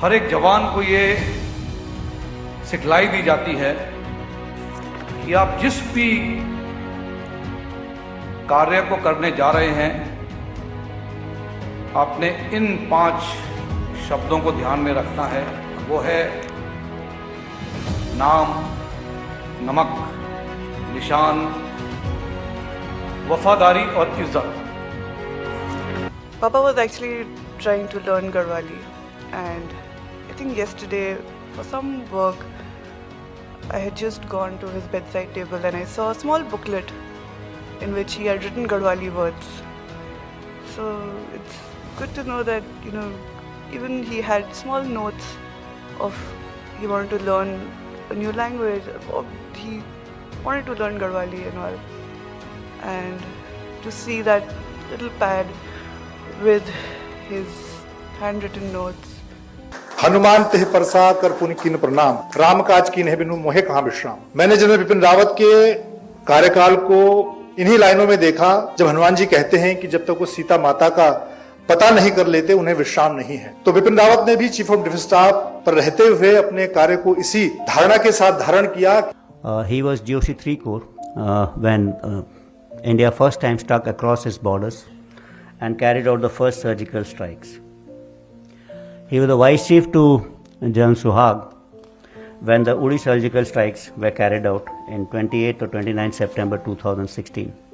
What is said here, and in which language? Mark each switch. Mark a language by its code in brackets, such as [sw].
[hi] हर एक जवान को ये सिखलाई दी जाती है कि आप जिस भी कार्य को करने जा रहे हैं, आपने इन 5 शब्दों को ध्यान में रखना है। वो है नाम, नमक, निशान, वफादारी और इज्जत। [en] Papa was actually trying to learn Garhwali, and I think yesterday for some work I had just gone to his bedside table and I saw a small booklet in which he had written Garhwali words. So it's good to know that, even he had small notes of he wanted to learn a new language, or he wanted to learn Garhwali and all. And to see that little pad with his handwritten notes. [hi] Hanuman Teh Parsa कर पुनि कीन प्रणाम, राम काज कीन है बिनु मोहे कहां विश्राम। मैंने जनरल बिपिन रावत के कार्यकाल को इन्हीं लाइनों में देखा, जब हनुमान जी कहते हैं कि जब तक वो सीता माता का पता नहीं कर लेते उन्हें विश्राम नहीं है। तो बिपिन रावत ने भी चीफ ऑफ डिफेंस स्टाफ पर रहते हुए अपने कार्य को इसी धारणा के साथ धारण किया। [en] He was GOC 3 Corps when India first time struck across its borders and carried out the first surgical strikes. He was the vice chief to General Suhag when the Uri surgical strikes were carried out in 28 or 29 September 2016.